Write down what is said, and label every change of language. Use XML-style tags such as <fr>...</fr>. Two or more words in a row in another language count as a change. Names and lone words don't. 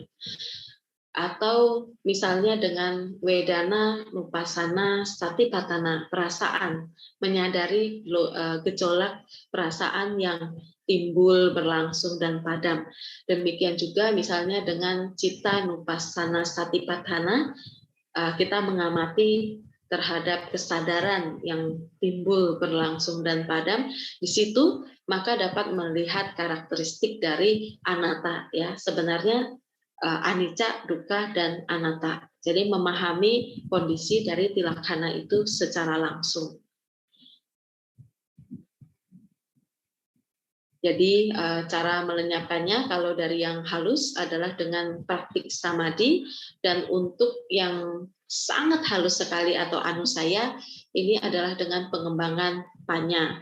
<id>Atau misalnya dengan</id> <pi>wedana nupassana satipatthana,</pi> <id>perasaan, menyadari gejolak perasaan yang timbul, berlangsung, dan padam. Demikian juga misalnya dengan</id> <pi>citta nupassana satipatthana,</pi> <id>kita mengamati terhadap kesadaran yang timbul, berlangsung, dan padam. Di situ maka dapat melihat karakteristik dari anatta, ya, sebenarnya anicca, dukkha, dan anatta. Jadi memahami kondisi dari tilaksana itu secara langsung. Jadi cara melenyapkannya kalau dari yang halus adalah dengan praktik samadhi, dan untuk yang sangat halus sekali atau anusaya ini adalah dengan pengembangan panya.</id>